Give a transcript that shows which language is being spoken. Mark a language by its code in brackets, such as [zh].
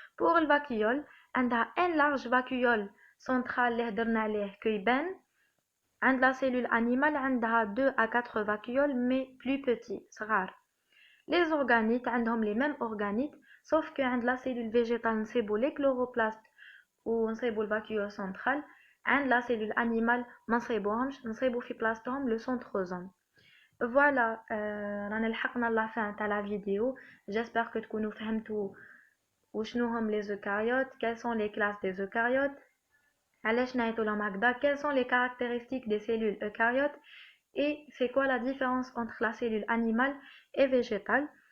[fr] Pour le vacuole, [ar] عندها [fr] un large vacuole central [ar] اللي هدرنا عليه كيبان. [fr] عند la cellule animale عندها 2 à 4 vacuoles mais plus petits, [ar] صغار. [fr] Les organites [ar] عندهم [fr] les mêmes organites sauf que عند la cellule végétale [ar] نصيبو [fr] les chloroplastes [ar] و نصيبو [fr] le vacuole central. [ar] عند la cellule animale ما نصيبوهمش نصيبو في بلاصتهم [fr] le centrosome. Voilà, [ar] رانا لحقنا لا fin تاع [fr] la vidéo. J'espère que [ar] تكونوا فهمتوا وشنو هم [fr] les eucaryotes, quelles sont les classes des eucaryotes, [ar] علاش نعيطوا لهم هكذا, [fr] quelles sont les caractéristiques des cellules eucaryotes et c'est quoi la différence entre la cellule animale et végétale.